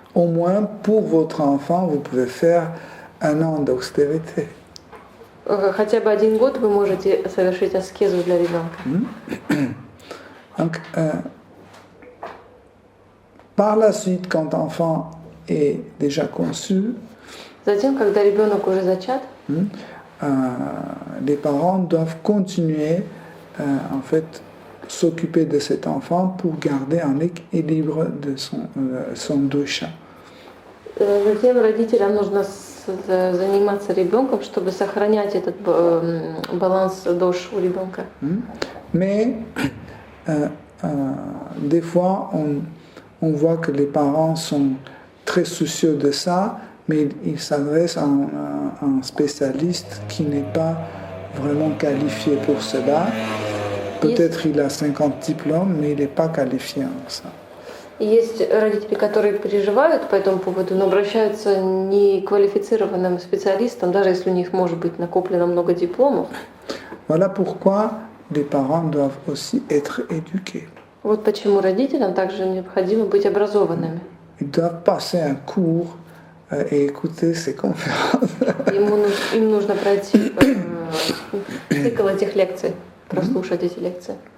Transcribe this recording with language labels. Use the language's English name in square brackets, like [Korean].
[French] Au moins pour votre enfant vous pouvez faire un an d'austérité. [Russian] Хотя бы 1 год вы можете совершить аскезу для ребенка. [French] Donc Par la suite, quand l'enfant est déjà conçu, [Russian] Затем, когда ребенок уже зачат, [French] les parents doivent continuer en fait s'occuper de cet enfant pour garder un équilibre de son dosha. [Russian] затем родителям нужно заниматься ребенком, чтобы сохранять этот баланс дош у ребенка. [French] Mais des fois, on voit que les parents sont très soucieux de ça, mais ils s'adressent à un spécialiste qui n'est pas vraiment qualifié pour cela. Peut-être il a 50 diplômes, mais il n'est pas qualifié en ça. [Russian] И есть родители, которые переживают по этому поводу, но обращаются не к квалифицированным специалистам, даже если у них может быть накоплено много дипломов. [French] Voilà pourquoi les parents doivent aussi être éduqués. [Russian] Вот почему родителям также необходимо быть образованными. [French] Ils doivent passer un cours et écouter ces conférences. [Russian] Им нужно пройти цикл этих лекций, прослушать эти лекции.